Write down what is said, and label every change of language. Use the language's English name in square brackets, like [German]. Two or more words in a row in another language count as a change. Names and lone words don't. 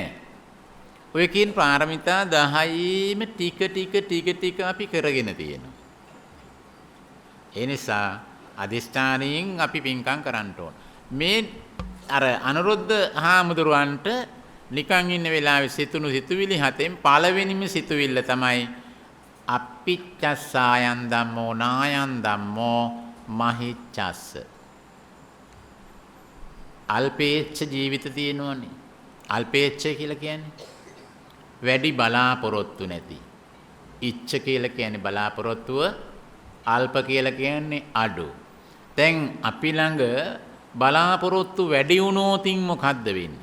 [Sinhala] ඔය කියන පාරමිතා 10යිම ටික අපි කරගෙන තියෙනවා. ඒ නිසා අදිෂ්ඨානයෙන් අපි පින්කම් කරන්න ඕන. මේ අර අනුරුද්ධ හාමුදුරුවන්ට නිකන් ඉන්න වෙලාවේ සිතුණු සිතුවිලි හතෙන් පළවෙනිම සිතුවිල්ල තමයි [Pali] අප්පිච්චස්සායන් ධම්මෝ නායන් ධම්මෝ මහිච්ඡස්ස. [Sinhala] අල්පේච්ඡ ජීවිත තියෙනවනේ. අල්පේච්ඡ කියලා කියන්නේ වැඩි බලාපොරොත්තු නැති. ඉච්ඡ කියලා කියන්නේ බලාපොරොත්තුව, අල්ප කියලා කියන්නේ අඩු. දැන් අපි ළඟ බලාපොරොත්තු වැඩි වුණොතින් මොකද්ද වෙන්නේ?